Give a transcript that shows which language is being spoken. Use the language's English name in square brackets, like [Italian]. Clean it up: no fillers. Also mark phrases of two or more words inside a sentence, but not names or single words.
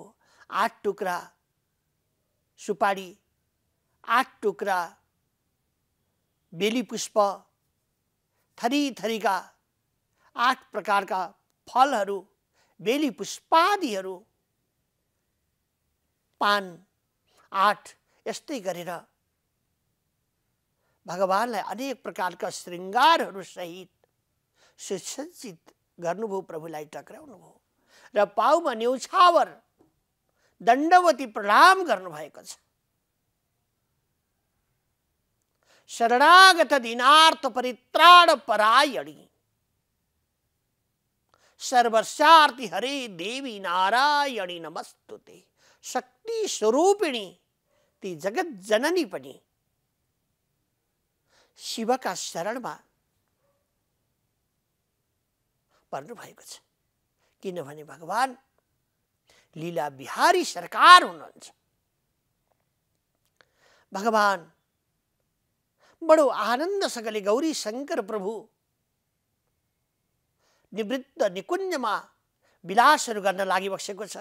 [Nepali] 8 टुक्रा सुपारी, 8 टुक्रा बेली पुष्प, थरी थरीका 8 प्रकारका फलहरू, बेली पुष्पादिहरू, पान 8 यस्तै गरेर भगवानलाई अनेक प्रकारका श्रृङ्गारहरू सहित सुसज्जित गर्नुभयो। प्रभुलाई टक्राउनुभयो र पाउमा न्यौछावर दण्डवती प्रणाम गर्नुभएको छ। [Sanskrit] शरणागत दीनार्थ परित्राण परायणी सर्वस्यार्थी हरे देवी नारायणी नमस्तुते। [Nepali] शक्ति स्वरूपिणी ती जगत जननी पनि शिवका शरणमा पर्नु भएको छ। किनभने भगवान लीला बिहारी सरकार हुनुहुन्छ। भगवान बडो आनन्दसँगले गौरी शङ्कर प्रभु निवृत्त निकुञ्जमा विलासहरू गर्न लागिबसेको छ।